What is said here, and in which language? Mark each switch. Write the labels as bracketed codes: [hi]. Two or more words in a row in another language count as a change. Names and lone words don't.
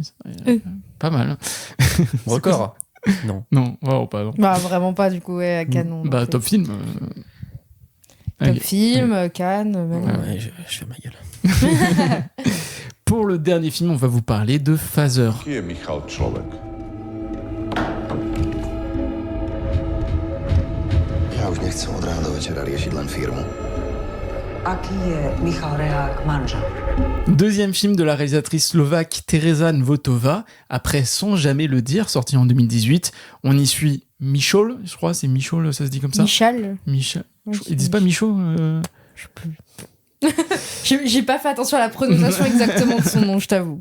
[fr] Pas mal. Record. Non. Non, vraiment pas. Non. Bah, vraiment pas, du coup, ouais, canon. Bah, top film. Top film, Cannes. Même. Ouais, je fais ma gueule. Pour le dernier film, on va vous parler de Phaser. [sk] Qui je Michal človek? Ja už nechcem od rána do večera riešiť len firmu. Aký je Michal Rehák manžel? [fr] Deuxième film de la réalisatrice slovaque Teresa Nvotova, après Sans jamais le dire, sorti en 2018. On y suit Michol, je crois, c'est Michol, ça se dit comme ça? Michal. Ils disent pas Michaud Je sais plus. J'ai pas fait attention à la prononciation exactement de son nom, je t'avoue.